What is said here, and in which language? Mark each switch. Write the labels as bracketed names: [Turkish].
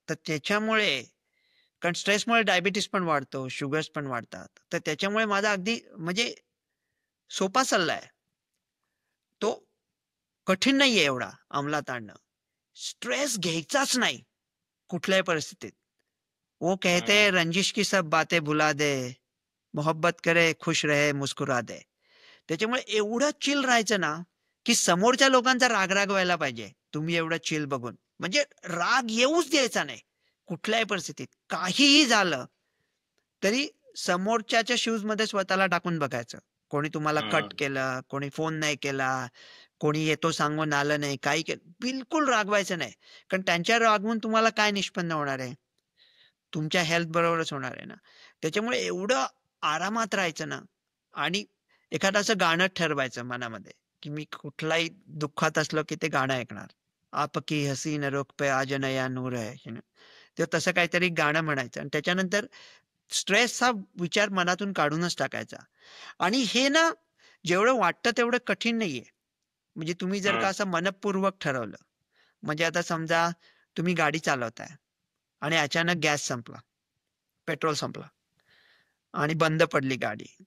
[Marathi] तर त्याच्यामुळे कारण स्ट्रेसमुळे डायबिटीज पण वाढतो, शुगर्स पण वाढतात. तर त्याच्यामुळे माझा अगदी म्हणजे सोपा सल्ला आहे. तो कठीण नाहीये एवढा अंमलात आणणं. स्ट्रेस घ्यायचाच नाही कुठल्याही परिस्थितीत. [Hindi] वो कहते [Marathi] हं. [Hindi] हैं रंजिश की सब बातें भुला दे, मोहब्बत करे, खुश रहे, मुस्कुरा दे. [Marathi] त्याच्यामुळे एवढं चिल राहायचं ना, की समोरच्या लोकांचा राग व्हायला पाहिजे. तुम्ही एवढं चिल बघून. म्हणजे राग येऊच द्यायचा नाही. कुठल्याही परिस्थितीत. काहीही झालं, तरी समोरच्याच्या शूजमध्ये स्वतःला टाकून बघायचं. कोणी तुम्हाला कट हम्म. केलं, कोणी फोन नाही केला, कोणी येतो सांगून आलं नाही, काही केलं, बिलकुल रागवायचं नाही. कारण त्यांच्या रागवून तुम्हाला काय निष्पन्न होणार आहे? तुमच्या हेल्थ बरोबरच होणार आहे ना. त्याच्यामुळे एवढं आरामात राहायचं ना आणि एखादं असं गाणं ठरवायचं मनामध्ये, की मी कुठलाही दुःखात असलो की ते गाणं ऐकणार. [Hindi] आपकी हसीन रुख पे आज नया नूर है. [Marathi] तर तसं काहीतरी गाणं म्हणायचं आणि त्याच्यानंतर स्ट्रेसचा विचार मनातून काढूनच टाकायचा. आणि हे ना जेवढं वाटतं तेवढं कठीण नाहीये. म्हणजे तुम्ही जर का हम्म. असं मनःपूर्वक ठरवलं, म्हणजे आता समजा तुम्ही गाडी चालवताय आणि अचानक गॅस संपला, पेट्रोल संपला आणि बंद पडली गाडी.